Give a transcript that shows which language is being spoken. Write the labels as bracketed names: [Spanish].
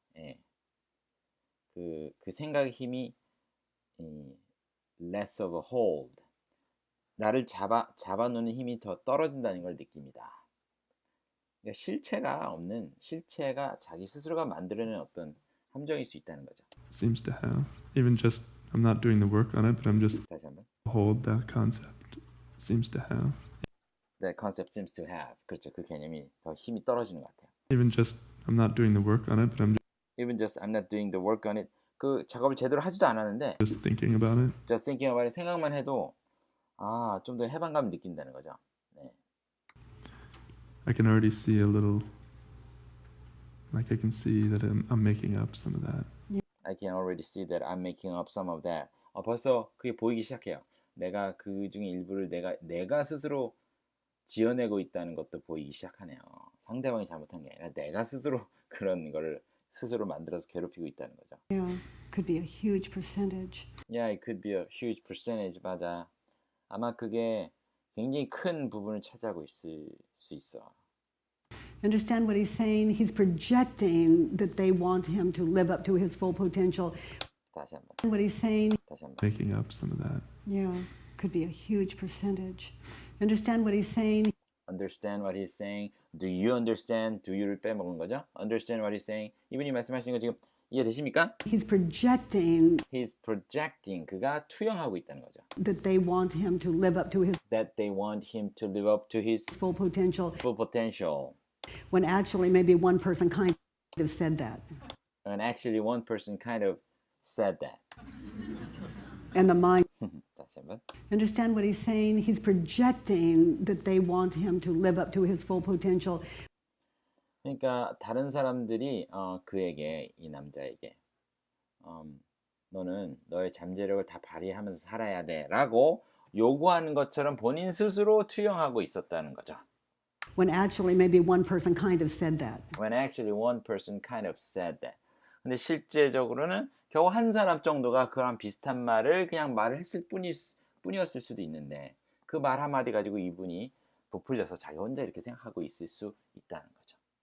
[Korean] 예. 그 생각의 힘이 [English] less of a hold. [Korean] 나를 잡아놓는 힘이 더 떨어진다는 걸 느낍니다. 그러니까 실체가 자기 스스로가 만들어낸 어떤 함정일 수 있다는 거죠. [English] Seems to have. Even just, I'm not doing the work on it, but I'm just [Korean] 다시 한번. [English] hold that concept. Seems to have. That concept seems to have. [Korean] 그렇죠. 그 개념이 더 힘이 떨어지는 것 같아요. [English] Even just, I'm not doing the work on it, but I'm Even just I'm not doing the work on it. [Korean] 그 작업을 제대로 하지도 않았는데 [English] just thinking about it. just thinking about it [Korean] 생각만 해도 좀 더 해방감을 느낀다는 거죠. 네. [English] I can already see a little, like I can see that I'm making up some of that. I can already see that I'm making up some of that. [Korean] 벌써 그게 보이기 시작해요. 내가 그 중에 일부를 내가 스스로 지어내고 있다는 것도 보이기 시작하네요. 상대방이 잘못한 게 아니라 내가 스스로 그런 거를 스스로 만들어서 괴롭히고 있다는 거죠. [English] Yeah, could be a huge percentage. Yeah, it could be a huge percentage. [Korean] 맞아. 아마 그게 굉장히 큰 부분을 차지하고 있을 수 있어. [English] Understand what he's saying? He's projecting that they want him to live up to his full potential. [Korean] 다시 한번. [English] What he's saying? [Korean] 다시 한번. [English] Making up some of that. Yeah, could be a huge percentage. Understand what he's saying? Understand what he's saying. Do you understand? Do you [Korean] 를 빼먹은 거죠? [English] Understand what he's saying. [Korean] 이분이 말씀하시는 거 지금 이해되십니까? [English] He's projecting He's projecting. [Korean] 그가 투영하고 있다는 거죠. [English] that they want him to live up to his That they want him to live up to his full potential, full potential. when actually maybe one person kind of said that. And actually one person kind of said that. And the mind, [Korean] 다시 한번. [English] understand what he's saying? He's projecting that they want him to live up to his full potential. [Korean] 그러니까 다른 사람들이 그에게 이 남자에게 너는 너의 잠재력을 다 발휘하면서 살아야 돼라고 요구하는 것처럼 본인 스스로 투영하고 있었다는 거죠. [English] When actually maybe one person kind of said that. When actually one person kind of said that. [Korean] 근데 실제적으로는 겨우 한 사람 정도가 그런 비슷한 말을 그냥 말을 했을 뿐이었을 수도 있는데 그 말 한마디 가지고 이분이 부풀려서 자기 혼자 이렇게 생각하고 있을 수 있다는 거죠.